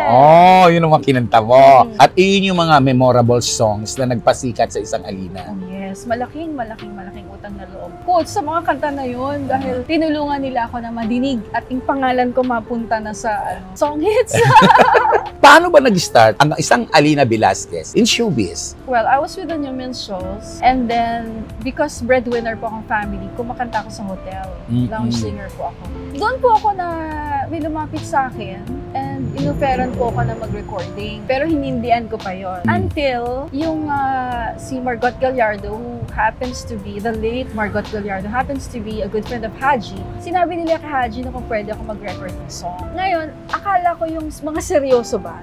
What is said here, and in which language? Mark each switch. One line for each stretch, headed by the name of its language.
Filipino: Oo, yun ang mga kinanta mo. At yun yung mga memorable songs na nagpasikat sa isang Alina. Oh, yes. Malaking utang na loob ko sa mga kanta na yun dahil tinulungan nila ako na madinig at yung pangalan ko mapunta na sa song hits. Paano ba nag-start ang isang Alina Velasquez in showbiz?
English: Well, I was with the New Men's shows and then because breadwinner po akong family,
Filipino: kumakanta ako sa hotel. Lounge singer po ako. Doon po ako na may lumapit sa akin and inoferan po ako na mag-recording. Pero hinindian ko pa yon.
English: Until yung si Margot Gallardo, who happens to be, the late Margot Gallardo, happens to be a good friend of Haji.
Filipino: Sinabi nila kay Haji na kung pwede ako mag-record ng song. Ngayon, akala ko yung mga seryoso ba?